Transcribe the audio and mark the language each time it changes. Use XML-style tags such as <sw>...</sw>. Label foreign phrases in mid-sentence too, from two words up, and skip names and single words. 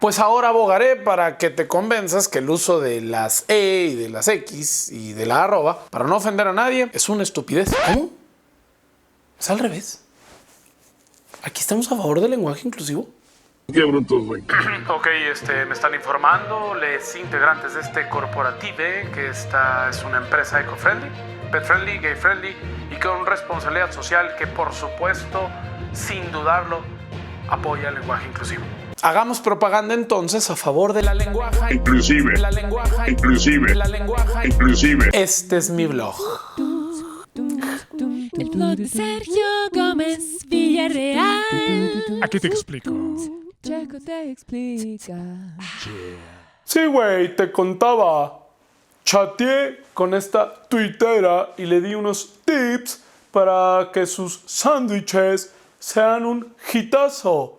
<es>Pues ahora abogaré para que te convenzas que el uso de las E y de las X y de la arroba, para no ofender a nadie, es una estupidez. ¿Cómo? Es al revés. Aquí estamos a favor del lenguaje inclusivo. Qué brutos, güey. Ok, me están informando los integrantes de este corporative que esta es una empresa</es> <en>eco-friendly, pet-friendly, gay-friendly</en> <es>y con responsabilidad social que por supuesto, sin dudarlo, apoya el lenguaje inclusivo. Hagamos propaganda entonces a favor de la lenguaja inclusive, la lenguaja inclusive, la lenguaja inclusive. Este es mi blog. El blog de Sergio Gómez Villarreal. Aquí te explico. Checo te explica. Sí, güey, te contaba. Chateé con esta tuitera y le di unos tips para que sus sándwiches sean un hitazo.</es>